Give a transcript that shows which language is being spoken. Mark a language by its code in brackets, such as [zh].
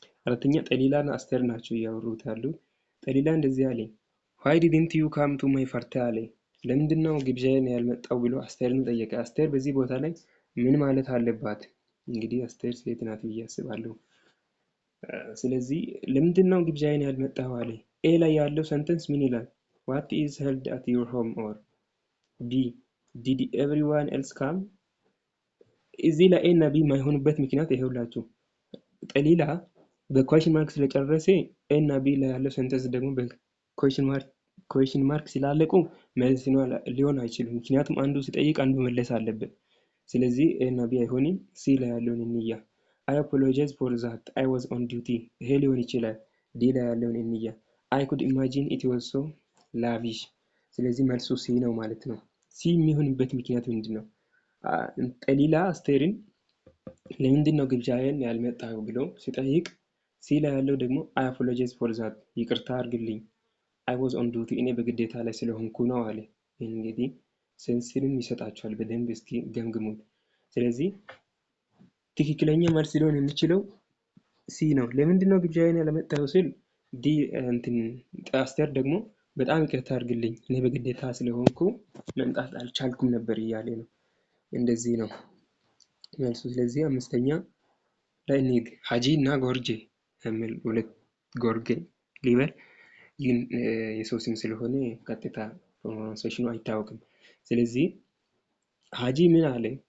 [am] አራተኛ ጠሊላና አስቴር ናቸው እያወሩት ያሉት። ጠሊላ እንደዚህ አለ፣ [en] why didn't you come to my party [am] አለ። ለምንድነው ግብዣዬን ያልመጣው ብሎ አስቴርን ጠየቀ። አስቴር በዚህ ቦታ ላይ ምን ማለት አለባት? እንግዲህ አስቴር ሴት ናት ብዬ አስባለሁ። ስለዚህ ለምንድነው ግብዣዬን ያልመጣው አለ። ኤ ላይ ያለው ሰንተንስ ምን ይላል? [en] what is held at your home? or ቢ did everyone else come? [am] እዚህ ላይ ኤ እና ቢ የማይሆኑበት ምክንያት ይሄውላችሁ። ጠሊላ በኩዌሽን ማርክ ስለጨረሰ ኤ እና ቢ ላይ ያለው ሰንተንስ ደግሞ በኩዌሽን ማርክ ስላለቁ መልስ ሊሆን አይችልም። ምክንያቱም አንዱ ሲጠይቅ አንዱ መለስ አለበት። ስለዚህ ኤ እና ቢ አይሆንም። ሲ ላይ ያለውን እንያ። [en] I apologize for that. I was on duty. [am] ይሄ ሊሆን ይችላል። ዲ ላይ ያለውን እንያ። [en] I could imagine it was so lavish. [am] ስለዚህ መልሱ ሲ ነው ማለት ነው። ሲ የሚሆንበት ምክንያት ምንድነው? ጠሊላ አስቴርን ለምንድነው ግብዣዬን ያልመጣው ብሎ ሲጠይቅ ሲ ላይ ያለው ደግሞ [en] I apologize for that. [am] ይቅርታ አድርግልኝ። [en] I was on duty. [am] እኔ በግዴታ ላይ ስለሆንኩ ነው አለ። እንግዲህ ሴንስንም ይሰጣቸዋል። በደንብ እስኪ ገምግሙት። ስለዚህ ትክክለኛ መልስ ሊሆን የሚችለው ሲ ነው። ለምንድነው ግብዣዬን ያልመጣው ሲል ዲ አስቴር ደግሞ በጣም ይቅርታ አድርግልኝ እኔ በግዴታ ስለሆንኩ መምጣት አልቻልኩም ነበር እያለ ነው። እንደዚህ ነው መልሱ። ስለዚህ አምስተኛ ላይ እንሂድ። ሀጂ እና ጎርጄ የሚል ሁለት ጎርጌ ሊበል ይህን የሰው ስም ስለሆነ ቀጥታ ፕሮናንሴሽኑ አይታወቅም። ስለዚህ ሀጂ ምን አለ?